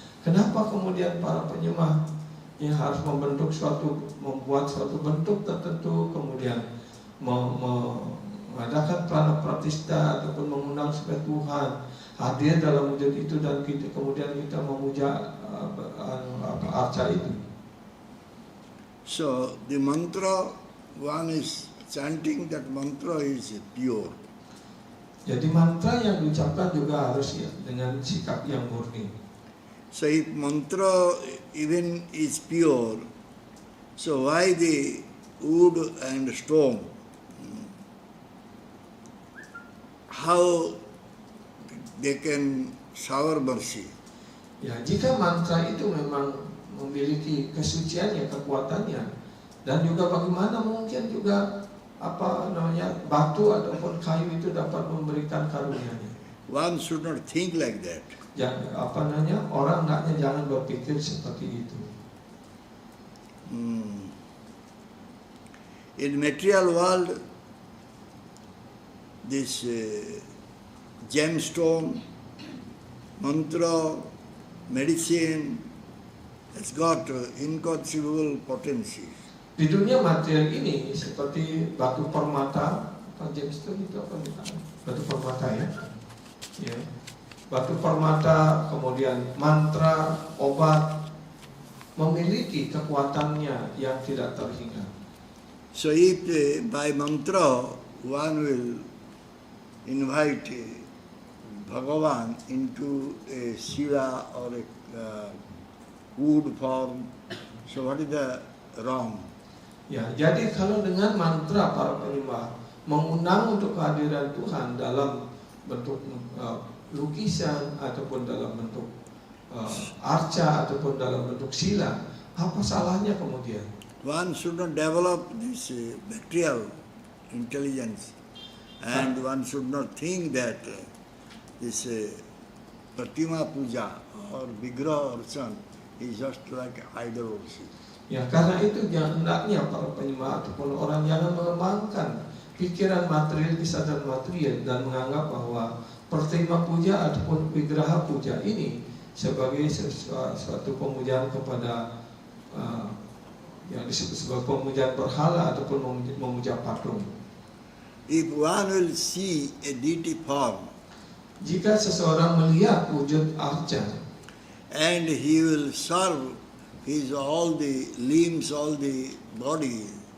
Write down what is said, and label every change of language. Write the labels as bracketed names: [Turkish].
[Indonesian] Kenapa kemudian para penyembah yang harus membuat suatu bentuk tertentu, kemudian mengadakan prana pratista ataupun mengundang supaya Tuhan hadir dalam wujud itu dan kemudian kita memuja arca itu. [English] So the mantra, one is chanting, that mantra is pure. [Indonesian] Jadi mantra yang diucapkan juga harus ya, dengan sikap yang murni. [English] So if mantra even is pure, so why the wood and stone? How they can shower mercy? [Indonesian] Ya, jika mantra itu memang memiliki kesuciannya, kekuatannya, dan juga bagaimana mungkin juga batu ataupun kayu itu dapat memberikan karunia-Nya. [English] One should not think like that. [Indonesian] Ya, orang hendaknya jangan berpikir seperti itu. [English] In material world, this gemstone, mantra, medicine has got inconceivable potencies. [Indonesian] Di dunia material ini seperti batu permata, gemstone itu apa? Batu permata ya. Ya. Batu permata, kemudian mantra, obat memiliki kekuatannya yang tidak terhingga. [English] So if by mantra one will invite Bhagavan into a shila or a wood form, so what is the wrong? [Indonesian] Ya, jadi kalau dengan mantra para penyembah mengundang untuk kehadiran Tuhan dalam bentuk lukisan ataupun dalam bentuk arca ataupun dalam bentuk sila, apa salahnya kemudian? [English] One should not develop this material intelligence, and one should not think that this Pratima Puja or Vigraha Archan is just like idol worship. [Indonesian] Ya, karena itu hendaknya para penyembah ataupun orang jangan mengembangkan pikiran material, kesadaran material, dan menganggap bahwa pertima puja ataupun wigraha puja ini sebagai suatu pemujaan kepada yang disebut sebagai pemujaan berhala ataupun memuja patung. [English] If one will see a deity form [Indonesian] Jika seseorang melihat wujud arca [English] and he will serve his all the limbs, all the body,